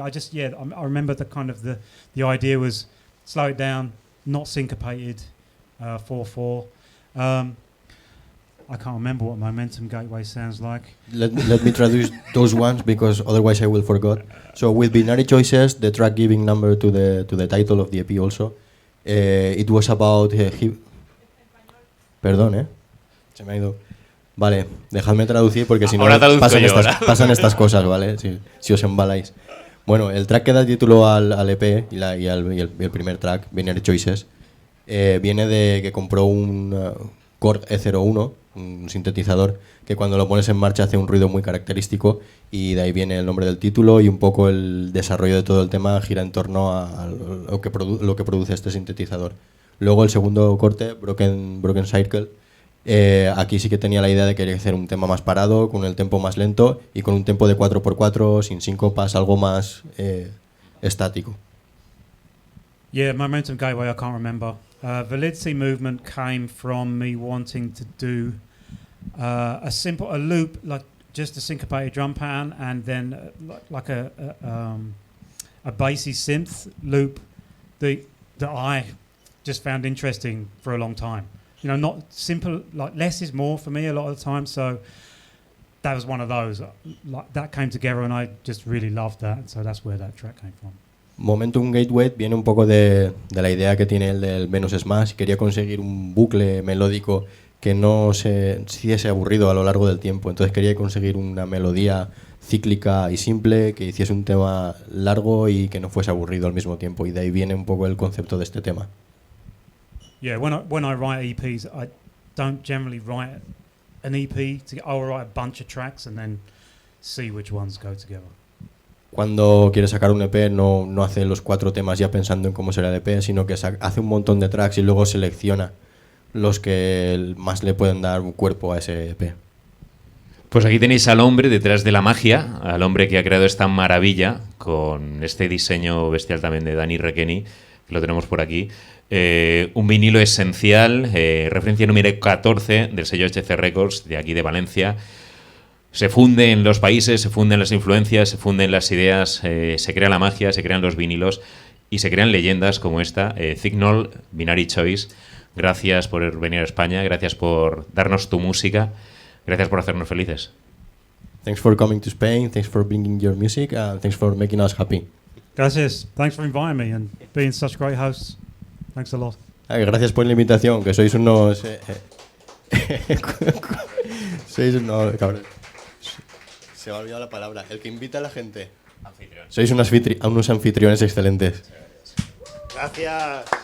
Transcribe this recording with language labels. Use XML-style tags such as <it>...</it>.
<en>I remember the idea was slow it down, not syncopated, 4/4. I can't remember what Momentum Gateway sounds like. Let me traduce those ones because otherwise I will forget. So with Binary Choices, the track giving number to the title of the EP also, it was about...</en> <es>Perdón, se me ha ido. Vale, dejadme traducir porque si no pasan estas cosas, ¿vale? Si os embaláis. Bueno, el track que da título al EP y el primer track, Binary Choices, viene de que compró un Korg E01, un sintetizador que cuando lo pones en marcha hace un ruido muy característico, y de ahí viene el nombre del título, y un poco el desarrollo de todo el tema gira en torno a lo que produce este sintetizador. Luego el segundo corte, Broken Circle, aquí sí que tenía la idea de querer hacer un tema más parado, con el tempo más lento y con un tempo de 4x4, sin síncopas, algo más estático.</es> <en>Yeah, Momentum Gateway, I can't remember. Validity Movement came from me wanting to do a loop, like just a syncopated drum pattern, and then like a bassy synth loop that I just found interesting for a long time. You know, not simple, like less is more for me a lot of the time. So that was one of those. Like that came together, and I just really loved that. So that's where that track came from.</en> <es>Momentum Gateway viene un poco de la idea que tiene él del Venus Smash. Quería conseguir un bucle melódico que no se hiciese aburrido a lo largo del tiempo. Entonces quería conseguir una melodía cíclica y simple, que hiciese un tema largo y que no fuese aburrido al mismo tiempo. Y de ahí viene un poco el concepto de este tema.</es> <en>Yeah, when I write EPs, I don't generally write an EP. I'll write a bunch of tracks and then see which ones go together.</en> <es>Cuando quiere sacar un EP no hace los 4 temas ya pensando en cómo será el EP, sino que hace un montón de tracks y luego selecciona los que más le pueden dar un cuerpo a ese EP. Pues aquí tenéis al hombre detrás de la magia, al hombre que ha creado esta maravilla con este diseño bestial también de Dani Requeni, que lo tenemos por aquí. Un vinilo esencial, referencia número 14 del sello HC Records de aquí de Valencia. Se funden los países, se funden las influencias, se funden las ideas, se crea la magia, se crean los vinilos y se crean leyendas como esta. Cignol, Binary Choice, gracias por venir a España, gracias por darnos tu música, gracias por hacernos felices.</es> <en>Thanks for coming to Spain, thanks for bringing your music, and thanks for making us happy.</en> <es>Gracias.</es> <en>Thanks for inviting me and being such great hosts. Thanks a lot.</en> <es>Gracias por la invitación, que sois unos... sois unos... Cabrón. Se me ha olvidado la palabra. El que invita a la gente. Anfitrión. Sois unos anfitriones excelentes. Gracias.</es>